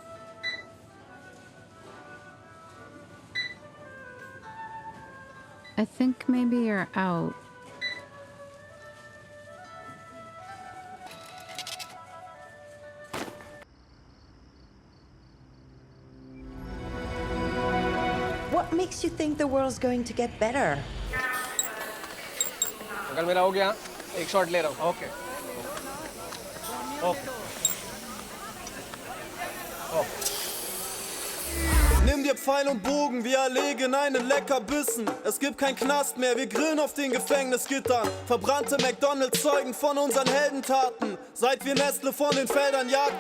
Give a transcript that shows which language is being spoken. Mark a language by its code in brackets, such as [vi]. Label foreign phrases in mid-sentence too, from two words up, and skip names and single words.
[en] I think maybe you're out. What makes you think the world's going to get better? [hi] अंकल मेरा हो गया एक शॉट ले रहा हूँ ओके [de] Nimm dir Pfeil und Bogen, wir erlegen einen Leckerbissen. Es gibt kein Knast mehr, wir grillen auf den Gefängnisgittern. Verbrannte McDonalds zeugen von unseren Heldentaten, seit wir Nestle von den Feldern jagten.